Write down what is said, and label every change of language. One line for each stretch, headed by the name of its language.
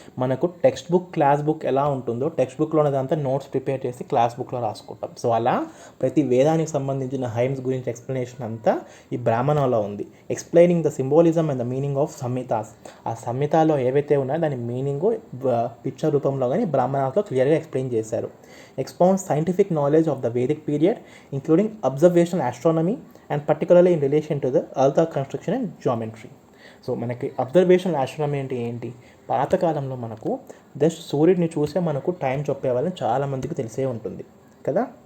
Telugu: మనకు text book, class book ఎలా ఉంటుందో టెక్స్ట్ బుక్లోనేదంతా నోట్స్ ప్రిపేర్ చేసి క్లాస్ బుక్లో రాసుకుంటాం. సో అలా ప్రతి వేదానికి సంబంధించిన హైమ్స్ గురించి ఎక్స్ప్లెనేషన్ అంతా ఈ బ్రాహ్మణంలో ఉంది.
English: Explaining the symbolism and the meaning of Samhitas.
Telugu: ఆ సంహితాలో ఏవైతే ఉన్నాయో దాని మీనింగ్ పిక్చర్ రూపంలో కానీ బ్రాహ్మణాస్లో క్లియర్గా ఎక్స్ప్లెయిన్ చేశారు.
English: Expounds scientific knowledge of the Vedic period, including observational astronomy and particularly in relation to the earth construction and geometry.
Telugu: So మనకి observational astronomy అంటే ఏంటి? పాతకాలంలో మనకు జస్ట్ సూర్యుడిని చూసే మనకు టైం చెప్పేవాళ్ళని చాలామందికి తెలిసే ఉంటుంది కదా.